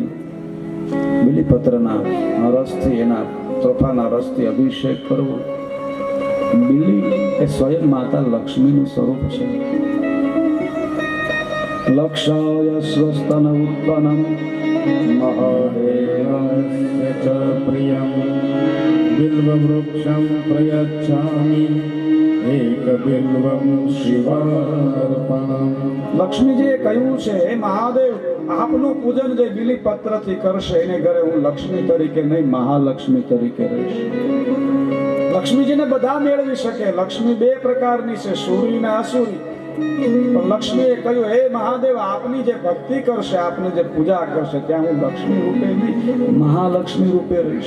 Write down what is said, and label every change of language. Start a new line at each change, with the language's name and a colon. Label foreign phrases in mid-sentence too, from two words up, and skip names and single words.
Gujarati: બીલીપત્રના રસથી, એના તોફાના રસથી અભિષેક કરવો. બીલી એ સ્વયં માતા લક્ષ્મીનું સ્વરૂપ છે.
Sanskrit: લક્ષાય સ્વસ્તન ઉત્પન્નમ મહાદેવસ્ય ચ પ્રિયમ बिल्ववृक्षं प्रयच्छामि एकबिल्वं शिवार्पणम्।
Gujarati: લક્ષ્મીજીએ કહ્યું છે, હે મહાદેવ, આપનું પૂજન જે બીલી પત્રથી કરશે એને ઘરે હું લક્ષ્મી તરીકે નહીં, મહાલક્ષ્મી તરીકે રહીશ. લક્ષ્મીજીને બધા મેળવી શકે. લક્ષ્મી બે પ્રકારની છે, સુરી અને આસુરી. પણ લક્ષ્મીએ કહ્યું, હે મહાદેવ, આપની જે ભક્તિ કરશે, આપની જે પૂજા કરશે, ત્યાં હું લક્ષ્મી રૂપે નહીં, મહાલક્ષ્મી રૂપે રહીશ.